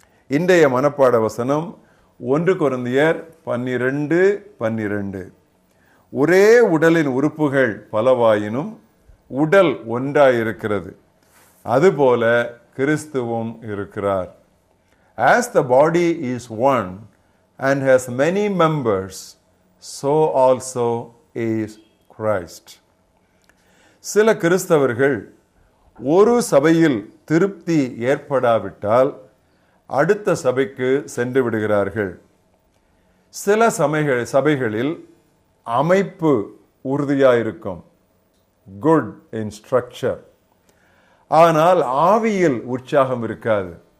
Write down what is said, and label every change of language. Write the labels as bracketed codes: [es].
[ta] இன்றைய மனப்பாட வசனம் 1 கொரிந்தியர் 12:12. ஒரே உடலின் உறுப்புகள் பலவாயினும் உடல் ஒன்றாயிருக்கிறது, அதுபோல கிறிஸ்துவும் இருக்கிறார். [en] As the body is one and has many members, so also is Christ. [ta] சில கிறிஸ்தவர்கள் ஒரு சபையில் திருப்தி ஏற்படாவிட்டால் அடுத்த சபைக்கு சென்று விடுகிறார்கள். சில சபைகளில் அமைப்பு உறுதியாயிருக்கும், [en] good in structure, [ta] ஆனால் ஆவியில் உற்சாகம் இருக்காது.